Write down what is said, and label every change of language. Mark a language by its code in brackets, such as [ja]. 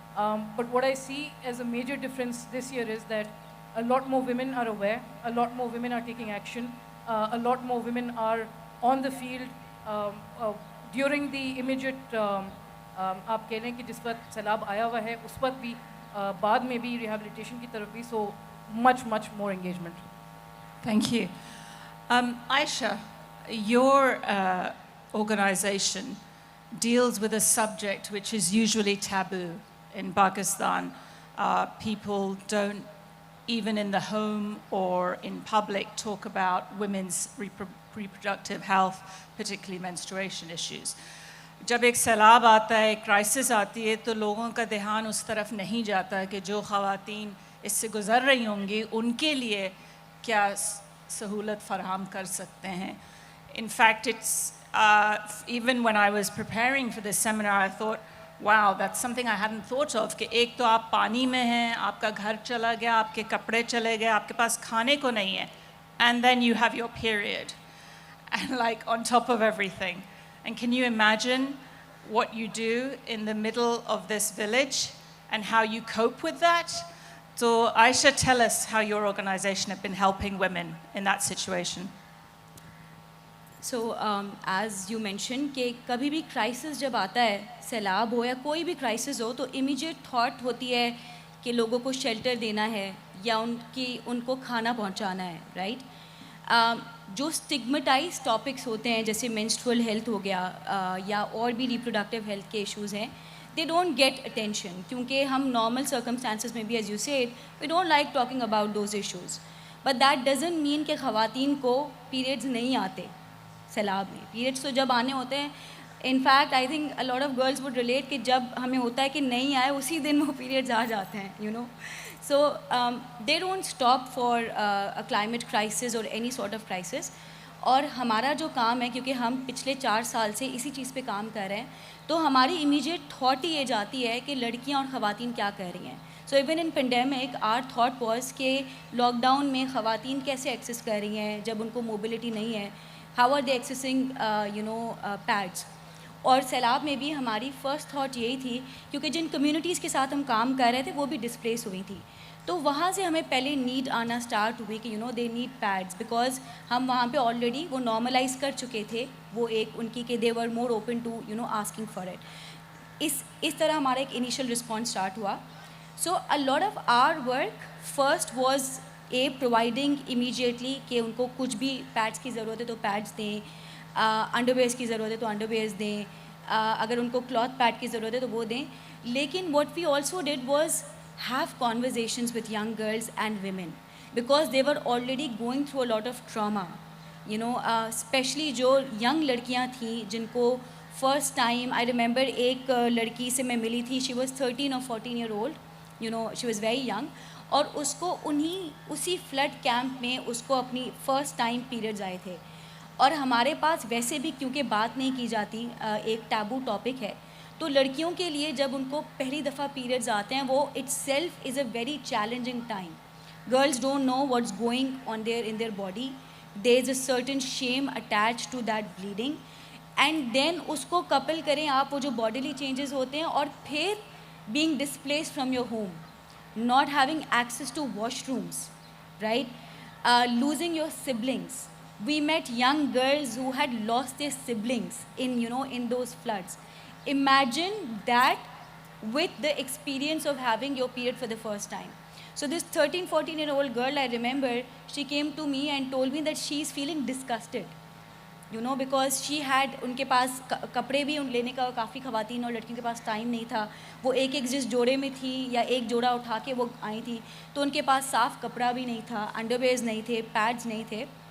[en] but what I see as a major difference this year is that a lot more women are aware, a lot more women are taking action, a lot more women are on the field during the immediate [hi] आप कह लें कि जिस वक्त सैलाब आया हुआ है उस वक्त भी, बाद में भी, रिहेबिलिटेशन की तरफ भी, [en] so much more engagement. Thank you. Ayesha, your organization deals with a subject which is usually taboo in Pakistan. People don't, even in the home or in public, talk about women's reproductive health, particularly menstruation issues. [hi] जब एक सैलाब आता है, एक crisis आती है, तो लोगों का ध्यान उस तरफ नहीं जाता कि जो ख़वातीन इससे गुज़र रही होंगी उनके लिए क्या सहूलत फ़राहम कर सकते हैं. [en] In fact, it's even when I was preparing for this seminar, I thought, wow, that's something I hadn't thought of. [hi] कि एक तो आप पानी में हैं, आपका घर चला गया, आपके कपड़े चले गए, आपके पास खाने को नहीं है, [en] and then you have your period, and like on top of everything. And can you imagine what you do in the middle of this village and how you cope with that? So Ayesha, tell us how your organization have been helping women in that situation. So as you mentioned [hi] कि कभी भी crisis जब आता है, सैलाब हो या कोई भी crisis हो, तो immediate thought होती है कि लोगों को shelter देना है या उनको खाना पहुंचाना है, right? जो स्टिग्मेटाइज टॉपिक्स होते हैं जैसे मेंस्ट्रुअल हेल्थ हो गया या और भी रिप्रोडक्टिव हेल्थ के इश्यूज़ हैं, [en] they don't get attention, [hi] क्योंकि हम नॉर्मल सर्कमस्टांसिस में भी, [en] As you said, we don't like talking about those issues. But that doesn't mean [hi] कि ख़वातीन को पीरियड्स नहीं आते. सैलाब में पीरियड्स तो जब आने होते हैं, [en] in fact I think a lot of girls would relate [hi] कि जब हमें होता है कि नहीं आए उसी दिन वो पीरियड्स आ जाते हैं, you know. [en] So they don't stop for a climate crisis or any sort of crisis. [hi] और हमारा जो काम है, क्योंकि हम पिछले 4 साल से इसी चीज़ पे काम कर रहे हैं, तो हमारी इमीडिएट थॉट ही ये जाती है कि लड़कियां और ख़वातीन क्या कर रही हैं. [en] so even in pandemic our thought was [hi] कि लॉकडाउन में ख़वातीन कैसे एक्सेस कर रही हैं जब उनको मोबिलिटी नहीं है, [en] How are they accessing pads. [hi] और सैलाब में भी हमारी फ़र्स्ट थॉट यही थी, क्योंकि जिन कम्युनिटीज़ के साथ हम काम कर रहे थे वो भी डिस्प्लेस हुई थी, तो वहाँ से हमें पहले नीड आना स्टार्ट हुई कि [en] they need pads, [hi] बिकॉज हम वहाँ पे ऑलरेडी वो नॉर्मलाइज कर चुके थे, वो एक उनकी कि [en] They were more open to asking for it. [hi] इस तरह हमारा एक इनिशियल रिस्पॉन्स स्टार्ट हुआ. [en] so a lot of our work first was providing [hi] immediately कि उनको कुछ भी पैड्स की ज़रूरत है तो पैड्स दें, अंडरवेयर्स की ज़रूरत है तो अंडरवेयर्स दें, अगर उनको क्लॉथ पैड की ज़रूरत है तो वो दें. [en] लेकिन what we also did was have conversations with young girls and women, because they were already going through a lot of trauma, especially जो young लड़कियाँ थी जिनको first time, I remember [hi] एक लड़की से मैं मिली थी, [en] she was 13 or 14 year old, she was very young, [hi] और उसको उसी फ्लड कैंप में उसको अपनी फर्स्ट टाइम पीरियड्स आए थे. और हमारे पास वैसे भी क्योंकि बात नहीं की जाती, एक टैबू टॉपिक है, तो लड़कियों के लिए जब उनको पहली दफ़ा पीरियड्स आते हैं वो [en] itself is a very challenging time. Girls don't know what's going on in their body. There is a certain shame attached to that bleeding. And then [hi] उसको कपल करें आप वो जो [en] bodily changes होते हैं, और फिर being displaced from your home, not having access to washrooms, right? Losing your siblings. We met young girls who had lost their siblings in those floods. Imagine that with the experience of having your period for the first time. So this 13-14-year-old girl, I remember, she came to me and told me that she is feeling disgusted, because she had, [hi] उनके पास कपड़े भी लेने का काफ़ी ख़वातीन और लड़कियों के पास टाइम नहीं था. वो एक जिस जोड़े में थी या एक जोड़ा उठा के वो आई थी, तो उनके पास साफ़ कपड़ा भी नहीं था, अंडरवेयर्स नहीं थे, पैड्स नहीं थे.